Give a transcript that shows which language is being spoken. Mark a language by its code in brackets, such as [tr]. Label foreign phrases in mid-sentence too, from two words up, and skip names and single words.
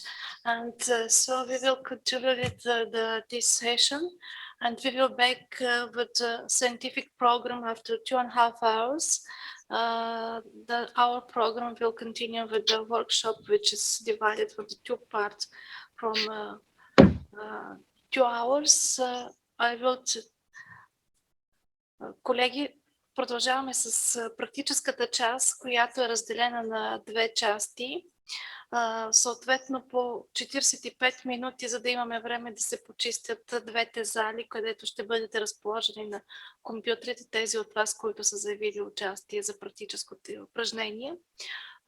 [en] And so we will continue with this session, and we will back with the scientific program after 2.5 hours. Our program will continue with the workshop, which is divided into 2 parts from 2 hours. [bg] Колеги, продължаваме с практическата част, която е разделена на 2 части. Съответно по 45 минути, за да имаме време да се почистят 2-те зали, където ще бъдете разположени на компютрите, тези от вас, които са заявили участие за практическото упражнение.